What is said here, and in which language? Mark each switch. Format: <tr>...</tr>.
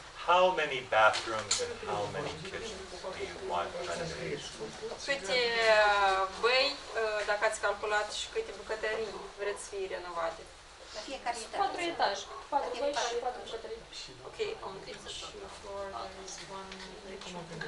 <en>How many bathrooms and how many kitchens do you want renovated?</en> <ro>Câte băi, dacă ați calculat, și câte bucătării vreți să fie renovate? La fiecare etaj. 4 etaje. 4 băi și 4 bucătării.</ro> <en>Ok, on each floor there is one kitchen.</en>